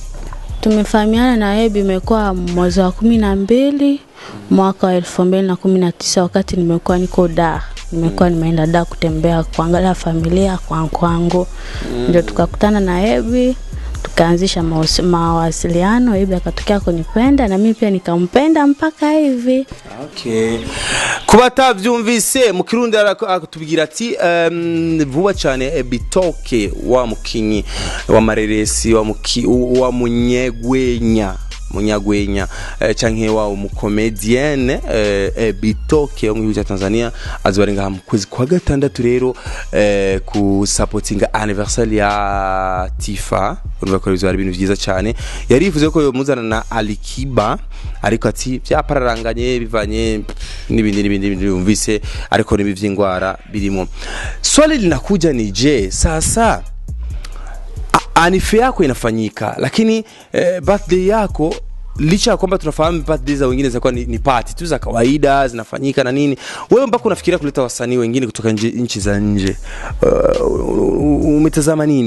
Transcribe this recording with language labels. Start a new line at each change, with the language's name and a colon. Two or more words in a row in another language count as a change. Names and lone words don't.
Swahili: tumefahamiana na Ebi imekuwa mwezi wa 12 mwaka wa 2019 wakati nimekuwa niko Dar nimekuwa nimeenda da kutembea kuangalia familia kwangu. Ndio tukakutana na Ebi, tukaanzisha mawasiliano. Ebi akatokea kunipenda na mimi pia nikampenda mpaka hivi. Okay.
Rundi: Kubatavyumvise mu Kirundi akatubwira ati vuba cyane Ebitoke wa mukinyi wa mareresi wa munyagwenya canke wa umukomedienne Ebitoke wo mu gihugu cya Tanzania azobarenga mu kwezi kwa gatandatu rero ku supportinga anniversary ya Tifa. Urumva ko bizari ibintu byiza cyane. Yarivuze ko yomuzana na Alikiba ariko ati byapararanganye bivanye n'ibindi yumvise ariko n'iby'ingwara birimo.
Swahili: Swali linakuja ni je, sasa anife yako inafanyika lakini birthday yako licha kwamba tunafahamu birthday za wengine zinakuwa ni party tu za kawaida zinafanyika na nini, wewe mpaka unafikiria kuleta wasanii wengine kutoka nchi za nje, umetazama nini?